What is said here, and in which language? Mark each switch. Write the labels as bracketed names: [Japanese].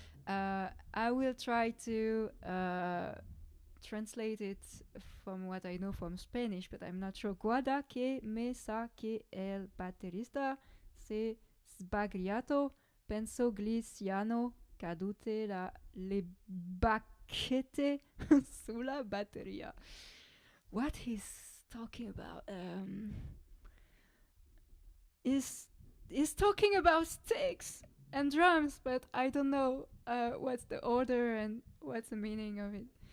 [English] I will try to translate it from what I know from Spanish, but I'm not sure. [Italian] Guarda che me sa che el batterista se sbagliato, penso glisiano cadute le bacchette sulla batteria. [English] What he's talking about is talking about sticks and drums, but I don't know what's the order and what's the meaning of it.